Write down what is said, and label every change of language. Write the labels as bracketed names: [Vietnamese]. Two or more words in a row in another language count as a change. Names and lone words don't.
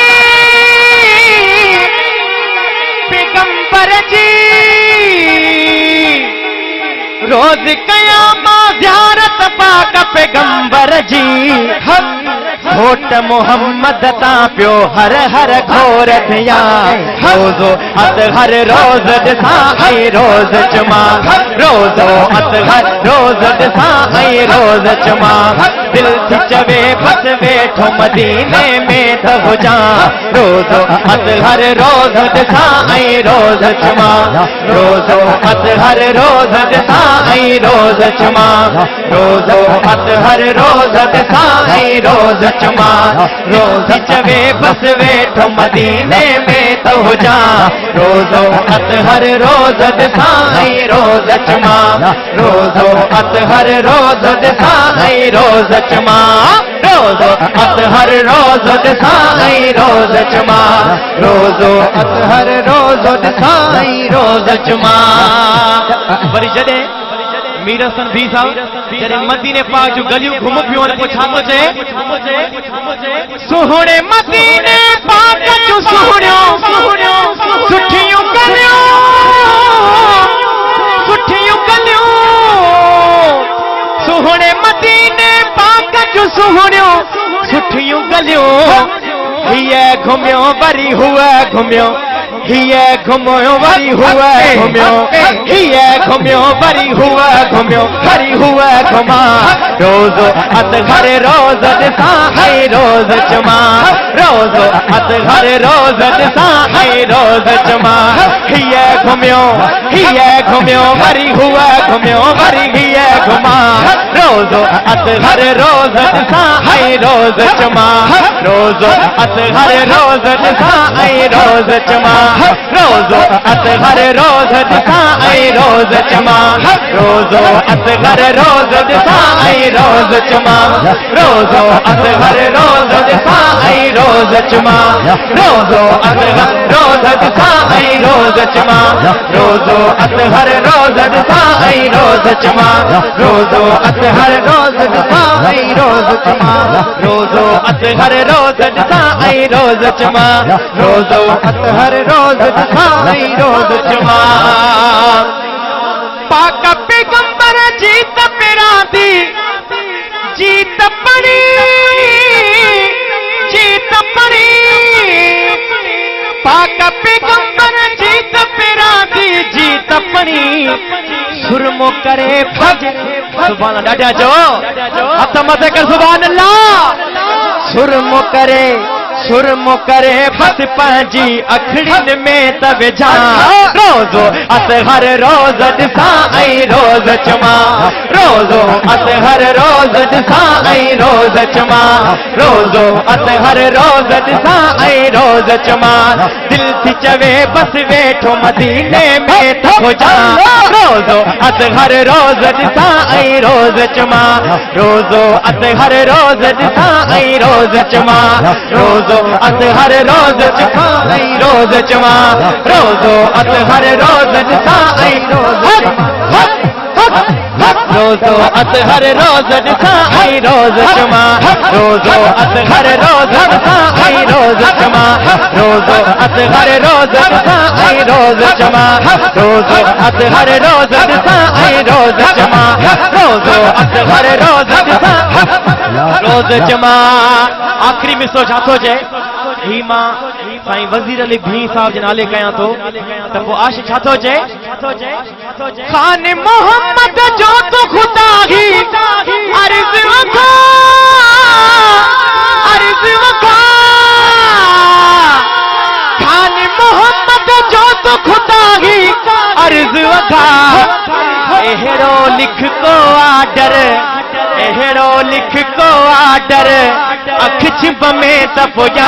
[Sindhi] रोज कयामा ज़ियारत पाक पैगंबर जी होट मोहम्मद ता पियो हर हर घोर थिया रोज़ो अत हर रोज दिसा आई रोज चमा रोज़ो अत हर रोज दिसा आई रोज चमा दिल थी चवे बस वेठो मदीने में त हुजा रोज़ो अत हर रोज दिसा आई रोज चमा रोज़ो अत हर रोज दिसा आई रोज चमा रोज़ो अत हर रोज दिसा आई रोज चमा रोज चवे बस वेठो मदीने में तो हो जा रोज़ो अत हर रोज दिसा आई रोज चमा रोज़ो अत हर रोज दिसा आई रोज चमा रोज़ो अत हर रोज दिसा आई रोज चमा रोज़ो अत हर रोज दिसा आई रोज चमा। वरी जॾे मीर हसन भी साहब जरे मदीने पाक जो गलियों घुम पियो ने छा तो चए सोहणे मदीने पाक जो सोहणियो सुठियूं गलियों सोहणे मदीने पाक जो सोहणियो सुठियूं गलियों हिए घुमियो वरी हुआ घुमियो हिए घुमियो वरी हुआ घुमियो हिए घुमियो वरी हुआ घुमियो वरी हुआ घुमा रोज़ो अत हर रोज दिसा आई रोज चमा रोज़ो अत हर रोज दिसा आई रोज चमा हिए घुमियो वरी हुआ घुमियो वरी हिए घुमा रोज़ो अत हर रोज दिसा आई रोज चमा रोज़ो अत हर रोज दिसा आई रोज चमा रोज़ो अत हर रोज दिसा आई रोज चमा रोज़ो अत हर रोज दिसा आई रोज चमा रोज़ो अत हर रोज दिसा आई रोज चमा रोज़ो अत हर रोज दिसा आई रोज चमा रोज़ो अत हर रोज दिसा आई रोज चमा रोज़ो अत हर रोज दिसा आई रोज चमा रोज़ो अत हर रोज दिसा आई रोज चमा रोज़ो अत हर रोज दिसा आई रोज चमा पाक पैगंबर जीत पिरांदी जीत पड़ी पाक पैगंबर जीत पिरांदी जीत पड़ी सुरमो करे भज [Arabic] سبحان الله [Sindhi] डाडा जो हथ मथे कर [Arabic] سبحان الله [Sindhi] सुरमो करे बस पंहिंजी अखड़िन में त विझा रोज़ो अत हर रोज दिसा आई रोज चमा रोज़ो अत हर रोज दिसा आई रोज चमा रोज़ो अत हर रोज दिसा आई रोज चमा दिल थी चवे बस वेठो मदीने में त हो जा रोज़ो अत हर रोज दिसा आई रोज चमा रोज़ो अत हर रोज दिसा आई रोज चमा रोज़ो अत हर रोज दिसा आई रोज चमा रोज़ो अत हर रोज दिसा आई रोज रोज़ो अत हर रोज दिसा आई रोज चमा रोज़ो अत हर रोज दिसा आई रोज चमा रोज़ो अत हर रोज दिसा आई रोज चमा रोज़ो अत हर रोज दिसा आई रोज चमा रोज़ो अत हर रोज दिसा रोज चमा। आखिरी मिसो छा थो चए ही मां साईं वजीर अली भी साहब जे नाले कया तो त पोइ आशिक़ छा थो चए खान मोहम्मद जो तो खुदा ही अर्ज़ वखा खान मोहम्मद जो तो खुदा ही अर्ज़ वखा एहरो लिख को आडर एड़ो लिख को आडर अख छिप में तपोया